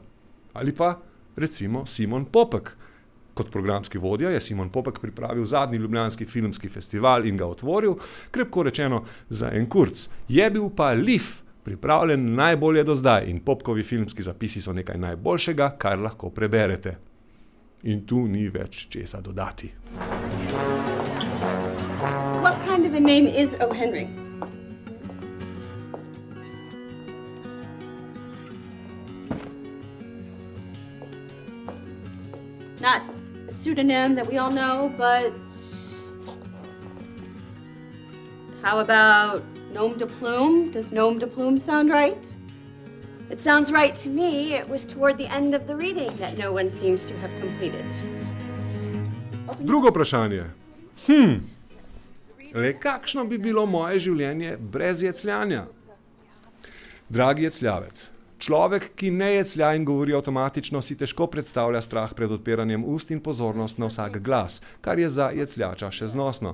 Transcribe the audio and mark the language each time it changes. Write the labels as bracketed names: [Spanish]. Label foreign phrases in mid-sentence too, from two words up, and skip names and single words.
[Slovenian] Ali pa, recimo, Simon Popek. Kot programski vodja je Simon Popek pripravil zadnji ljubljanski filmski festival in ga otvoril, krepko rečeno, za en kurc. Je bil pa lif, pripravljen najbolje do zdaj in Popkovi filmski zapisi so nekaj najboljšega, kar lahko preberete. In tu ni več česa dodati. [English] What kind of a name is O. Henry? Not a pseudonym that we all know, but how about [French] Nom de Plume? [English] Does [French] Nom de Plume [English] sound right? It sounds right to me. It was toward the end of the reading that no one seems to have completed. [Slovenian] Drugo vprašanje. Le kakšno bi bilo moje življenje brez jecljanja? Dragi jecljavec, človek, ki ne jeclja in govori avtomatično, si težko predstavlja strah pred odpiranjem ust in pozornost na vsak glas, kar je za jecljača še znosno.